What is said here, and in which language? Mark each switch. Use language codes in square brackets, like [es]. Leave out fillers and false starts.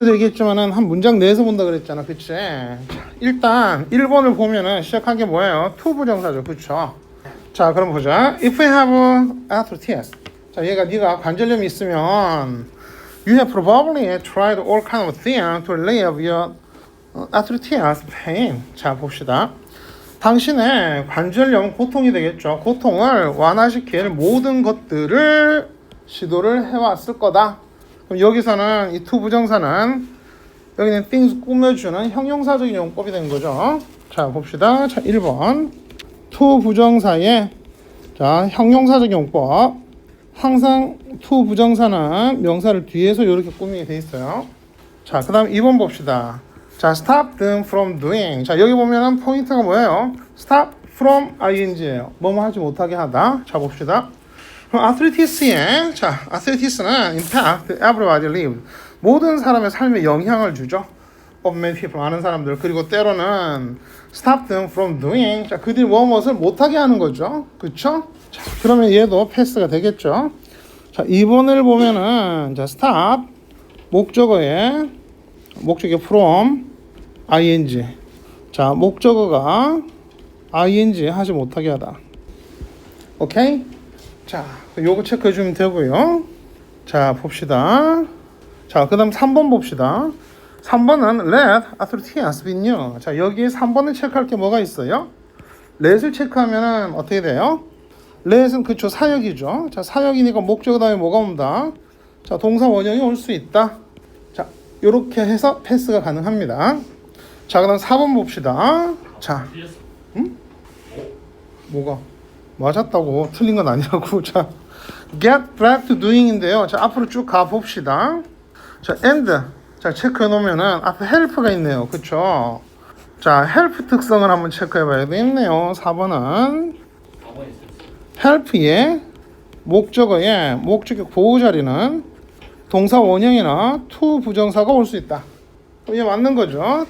[ko] 얘기했지만은 한 문장 내에서 본다 그랬잖아, 그치? 자, 일단 1번을 보면은 시작한 게 뭐예요? to 부정사죠, 그쵸? 자, 그럼 보자. [en] If we have arthritis. [ko] 자, 얘가 네가 관절염이 있으면 [en] you have probably tried all kind of things to relieve your arthritis pain. [ko] 자, 봅시다. 당신의 관절염 고통이 되겠죠. 고통을 완화시킬 모든 것들을 시도를 해왔을 거다. 그럼 여기서는 이 to 부정사는 여기는 things 꾸며주는 형용사적인 용법이 된 거죠. 자, 봅시다. 자, 1번 to 부정사의 자, 형용사적 용법. 항상 to 부정사는 명사를 뒤에서 이렇게 꾸미게 돼 있어요. 자, 그 다음 2번 봅시다. 자, [en] stop them from doing. [ko] 자, 여기 보면은 포인트가 뭐예요? stop from ing예요. 뭐뭐 하지 못하게 하다. 자, 봅시다. arthritis에 자, arthritis는 [en] impact everybody lives. [ko] 모든 사람의 삶에 영향을 주죠. [en] of many people, [ko] 많은 사람들. 그리고 때로는 [en] stop them from doing. [ko] 자, 그들이 무엇을 못하게 하는 거죠. 그쵸? 자, 그러면 얘도 패스가 되겠죠. 자, 2번을 보면은 자, stop 목적어에 from ing. 자, 목적어가 ing 하지 못하게 하다. 오케이? 자, 요거 체크해 주면 되고요. 자, 봅시다. 자, 그 다음 3번 봅시다. 3번은 [en] let arthritis be new. [ko] 자, 여기에 3번을 체크할 게 뭐가 있어요? let을 체크하면은 어떻게 돼요? let은 그쵸, 사역이죠. 자, 사역이니까 목적어 다음에 뭐가 온다? 자, 동사 원형이 올 수 있다. 자, 요렇게 해서 패스가 가능합니다. 자, 그 다음 4번 봅시다. 자, 뭐가? 맞았다고, 틀린 건 아니라고. 자, [en] get back to doing [ko] 인데요. 자, 앞으로 쭉 가봅시다. 자, and. 자, 체크해 놓으면은 앞에 help가 있네요. 그쵸? 자, help 특성을 한번 체크해 봐야 되겠네요. 4번은 help의 목적어의 목적격 보호 자리는 동사 원형이나 to 부정사가 올 수 있다. 이게 맞는 거죠.